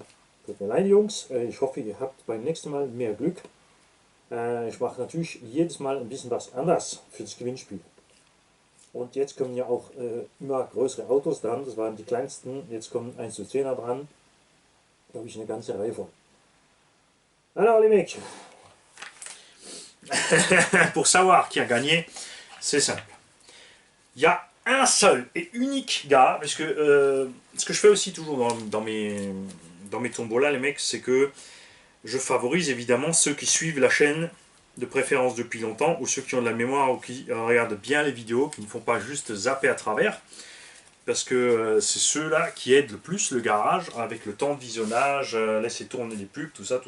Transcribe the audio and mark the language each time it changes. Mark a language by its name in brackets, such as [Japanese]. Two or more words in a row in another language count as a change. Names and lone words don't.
[German] Tut mir leid, Jungs. Ich hoffe, ihr habt beim nächsten Mal mehr Glück. Ich mache natürlich jedes Mal ein bisschen was anders für das Gewinnspiel. Und jetzt kommen ja auch immer größere Autos dran, das waren die kleinsten, jetzt kommen 1 zu 10er dran, da habe ich eine ganze Reihe von. [French] Alors les mecs, Pour savoir qui a gagné, c'est simple. Il y a un seul et unique gars, parce que ce que je fais aussi toujours dans mes tombolas, les mecs, c'est que je favorise évidemment ceux qui suivent la chaîne de préférence depuis longtemps, ou ceux qui ont de la mémoire ou qui regardent bien les vidéos, qui ne font pas juste zapper à travers, parce que c'est ceux-là qui aident le plus le garage avec le temps de visionnage, laisser tourner les pubs, tout ça.